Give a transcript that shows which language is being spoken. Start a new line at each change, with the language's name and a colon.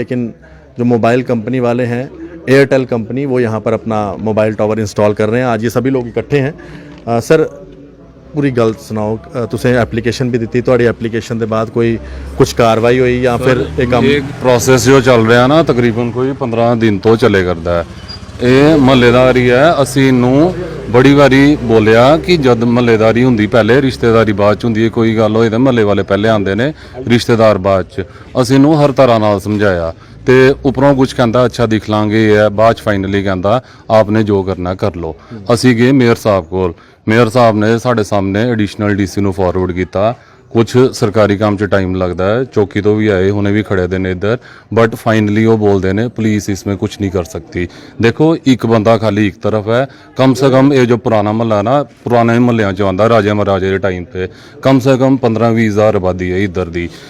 Hindi: लेकिन जो mobile company वाले हैं, एयरटेल कंपनी, वो यहाँ पर अपना मोबाइल टावर इंस्टॉल कर रहे हैं। आज ये सभी लोग इकट्ठे हैं। सर
Punjabi: पूरी गल सुनाओ, तुसें
Hindi: एप्लीकेशन भी दी, थोड़ी एप्लीकेशन के बाद कोई कुछ कार्रवाई हुई या फिर एक प्रोसेस जो चल रहा ना तकरीबन कोई 15 दिन तो चले करता है।
Punjabi: ਇਹ ਮਹੱਲੇਦਾਰੀ ਹੈ। ਅਸੀਂ ਨੂੰ ਬੜੀ ਵਾਰੀ ਬੋਲਿਆ ਕਿ ਜਦ ਮਹੱਲੇਦਾਰੀ ਹੁੰਦੀ ਪਹਿਲੇ ਰਿਸ਼ਤੇਦਾਰੀ ਬਾਅਦ ਚ ਹੁੰਦੀ ਹੈ, ਕੋਈ ਗੱਲ ਹੋਏ ਤਾਂ ਮਹੱਲੇ ਵਾਲੇ ਪਹਿਲੇ ਆਉਂਦੇ ਨੇ, ਰਿਸ਼ਤੇਦਾਰ ਬਾਅਦ ਚ। ਅਸੀਂ ਨੂੰ ਹਰ ਤਰ੍ਹਾਂ ਨਾਲ ਸਮਝਾਇਆ ਤੇ ਉੱਪਰੋਂ ਕੁਝ ਕਹਿੰਦਾ ਅੱਛਾ ਦਿਖ ਲਾਂਗੇ ਇਹ ਬਾਅਦ ਚ ਫਾਈਨਲੀ ਕਹਿੰਦਾ ਆਪਨੇ ਜੋ ਕਰਨਾ ਕਰ ਲਓ। ਅਸੀਂ ਗਏ ਮੇਅਰ ਸਾਹਿਬ ਕੋਲ, ਮੇਅਰ ਸਾਹਿਬ ਨੇ ਸਾਡੇ ਸਾਹਮਣੇ ਐਡੀਸ਼ਨਲ ਡੀਸੀ ਨੂੰ ਫਾਰਵਰਡ ਕੀਤਾ।
Hindi: कुछ सरकारी काम च टाइम लगता है, चौकी तो भी आए, उन्हें भी खड़े देने इधर, बट फाइनली वो बोलते हैं पुलिस इसमें कुछ नहीं कर सकती। देखो एक बंदा खाली एक तरफ है, कम से कम ये जो पुराना महल्ला ना, पुराने महल्लियां च आंदा राजे महाराजे के टाइम पे कम से कम 15-20 हज़ार आबादी है इधर दी।